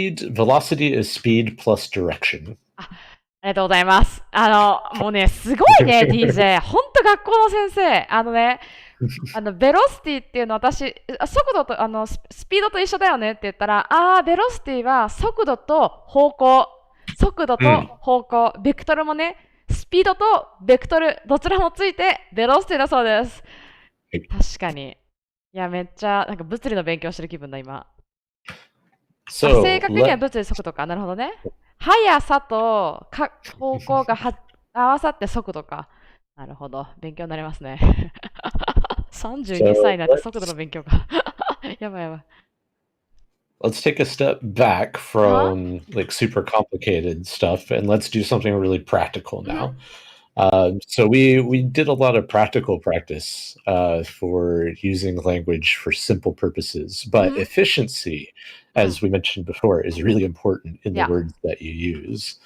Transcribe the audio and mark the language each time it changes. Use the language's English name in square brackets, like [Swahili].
[English] velocity is speed plus direction. [Japanese] ありがとうございます。もうね、すごいね、DJ。ほんと学校の先生。ベロシティっていうの私、速度と、スピードと一緒だよねって言ったら、ベロシティは速度と方向。速度と方向。ベクトルもね、スピードとベクトル、どちらもついて、ベロシティだそうです。確かに。いや、めっちゃ、なんか物理の勉強してる気分だ、今。正確には物理速度か。なるほどね。速さと方向が合わさって速度か。なるほど。勉強になりますね。32歳になって速度の勉強か。やばいやばい。 [English] Let's take a step back from like super complicated stuff and let's do something really practical now. So we did a lot of practical practice for using language for simple purposes, but efficiency, as we mentioned before, is really important in the words that you use.